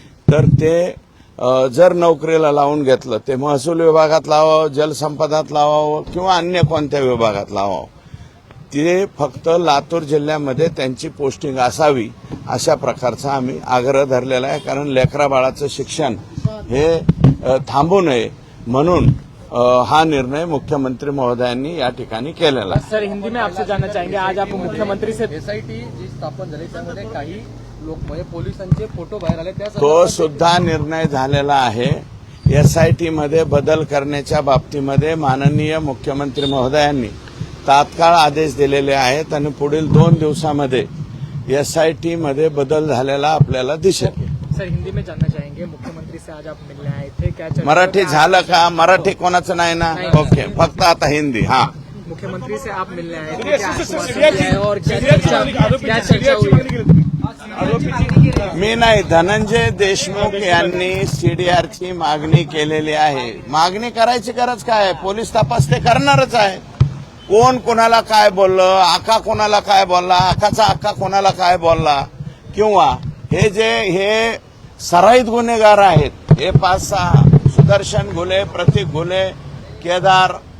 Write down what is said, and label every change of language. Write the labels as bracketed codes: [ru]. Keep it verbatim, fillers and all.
[mr] तर ते अ, जर नोकरीला लावून घेतलं ते महसूल विभागात लावावं, जलसंपदात लावावं किंवा अन्य कोणत्या विभागात लावावं. ते फक्त लातूर जिल्ह्यामध्ये त्यांची पोस्टिंग असावी अशा प्रकारचा आम्ही आग्रह धरलेला आहे. कारण लेकरा बाळाचं शिक्षण हे अ, थांबू नये म्हणून अ, हा निर्णय मुख्यमंत्री महोदयांनी या ठिकाणी केलेला आहे. [hi] सर हिंदी में आपसे जानना चाहेंगे, आज आप मुख्यमंत्री से [mr] एसआयटी जी स्थापन झाली त्यामध्ये काही लोक म्हणजे पोलिसांचे फोटो बाहेर आले त्या तो संदर्भात- सुद्धा निर्णय झालेला आहे. एसआयटी मध्ये बदल करण्याच्या बाबतीमध्ये माननीय मुख्यमंत्री महोदयांनी तात्काळ आदेश दिलेले आहेत आणि पुढील दोन दिवसामध्ये एसआयटी मध्ये बदल झालेला आपल्याला दिसेल. [hi] सर हिंदी में जानना चाहेंगे, मुख्यमंत्री से आज आप मिलने आए थे, क्या चर्चा- [mr] मराठी झालं का? मराठी कोणाचं नाही ना? ओके, फक्त आता हिंदी. हा, [hi] मुख्यमंत्री से आप मिलने आए थे, क्या आश्वासन दिया है और क्या चर्चा क्या चर्चा हुई है? [mr] आरोपीची मी नाही, धनंजय देशमुख यांनी सीडीआर ची मागणी केलेली आहे. मागणी करायची गरज काय आहे? पोलीस तपास ते करणारच आहे. कोण कोणाला काय बोललं, आका कोणाला काय बोलला, आकाचा आका कोणाला काय बोलला, किंवा हे जे हे सराईत गुन्हेगार आहेत हे पाच सहा, सुदर्शन घुले, प्रतीक घुले, केदार